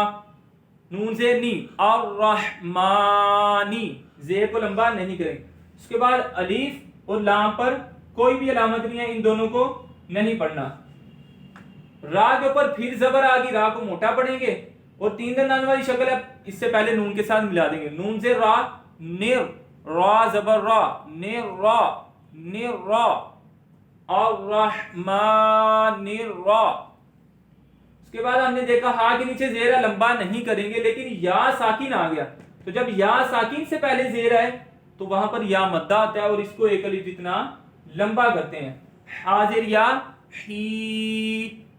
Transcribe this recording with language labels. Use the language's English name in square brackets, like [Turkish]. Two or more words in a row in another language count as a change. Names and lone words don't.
[Urdu] نون سے نی، اور رحمانی، زیر کو لمبا نہیں کریں. اس کے بعد الف اور لام پر کوئی بھی علامت نہیں ہے، ان دونوں کو نہیں پڑھنا. را کے اوپر پھر زبر آ گئی، را کو موٹا پڑھیں گے، اور تین دندان والی شکل ہے، اس سے پہلے نون کے ساتھ ملا دیں گے، نون سے را، نر، را زبر را، نر را، نر را، الرحمن را۔ اس کے بعد ہم نے دیکھا ہا کے نیچے زیر ہے، لمبا نہیں کریں گے، لیکن یا ساکن آ گیا تو جب یا ساکن سے پہلے زیر ہے تو وہاں پر یا مدہ آتا ہے اور اس کو ایک الف جتنا لمبا کرتے ہیں، حاضر یا ہی،